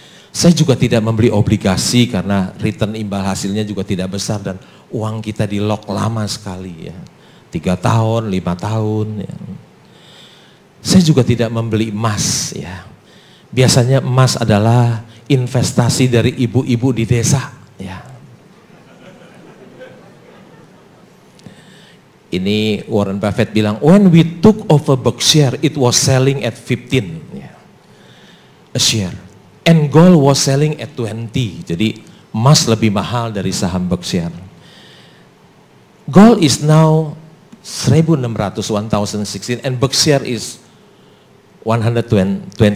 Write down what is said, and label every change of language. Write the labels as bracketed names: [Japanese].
[Indonesian] Saya juga tidak membeli obligasi karena return imbal hasilnya juga tidak besar dan uang kita di lock lama sekali. Ya. 3 tahun, 5 tahun. Ya. Saya juga tidak membeli emas. Ya. Biasanya emas adalah investasi dari ibu-ibu di desa. Ya. Ini Warren Buffett bilang, [English] when we took over Berkshire, it was selling at 15 a share. And gold was selling at 20. [Indonesian] Jadi emas lebih mahal dari saham Berkshire. [English] Gold is now 1.600, 1,016, and Berkshire is 120,000.